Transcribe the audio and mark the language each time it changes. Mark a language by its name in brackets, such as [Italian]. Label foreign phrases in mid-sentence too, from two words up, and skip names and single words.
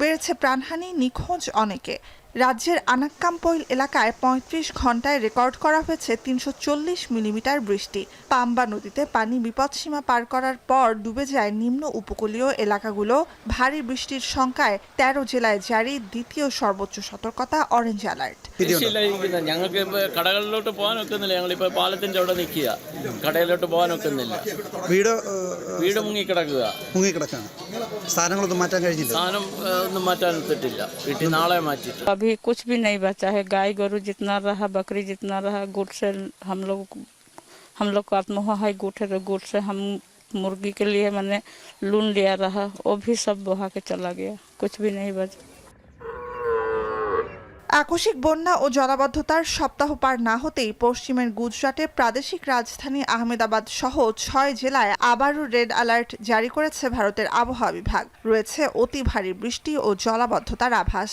[Bangla] বেড়েছে প্রাণহানি, নিখোঁজ অনেকে। রাজ্যের আনাক্কামপৈল এলাকায় ৩৫ ঘন্টায় রেকর্ড করা হয়েছে ৩৪০ মিলিমিটার বৃষ্টি। পাম্বা নদীতে পানি বিপদসীমা পার করার পর ডুবে যায় নিম্ন উপকূলীয় এলাকাগুলো। ভারী বৃষ্টির শঙ্কায় 13 জেলায় জারি দ্বিতীয় সর্বোচ্চ সতর্কতা অরেঞ্জ অ্যালার্ট. [Malayalam] ഞങ്ങൾക്ക് കടകളിലോട്ട് പോകാൻ ഒക്കുന്നില്ല. ഞങ്ങളിപ്പോൾ പാലത്തിന്റെ അവിടെ നിൽക്കുക. കടയിലോട്ട് പോകാൻ ഒക്കുന്നില്ല. വീട് മുങ്ങിക്കിടക്കുകയാണ്. സാധനങ്ങളൊന്നും മാറ്റാൻ കഴിഞ്ഞില്ല. സാധനം ഒന്നും മാറ്റാൻ ഒത്തിട്ടില്ല. വീട്ടിൽ നാളെ മാറ്റിട്ട്. [Hindi] अभी कुछ भी नहीं बचा है। गाय गोरू जितना रहा, बकरी जितना रहा, गुड़ से हम लोग को आत्मोह है। गुड़ से हम मुर्गी के लिए मैंने लून लिया रहा, वो भी सब बहा के चला गया, कुछ भी नहीं बचा। [Bangla] আকস্মিক বন্যা ও জলাবদ্ধতার সপ্তাহ পার না হতেই পশ্চিমের গুজরাটে প্রাদেশিক রাজধানী আহমেদাবাদ সহ 6 জেলায় আবারও রেড অ্যালার্ট জারি করেছে ভারতের আবহাওয়া বিভাগ। রয়েছে অতি ভারী বৃষ্টি ও জলাবদ্ধতার আভাস।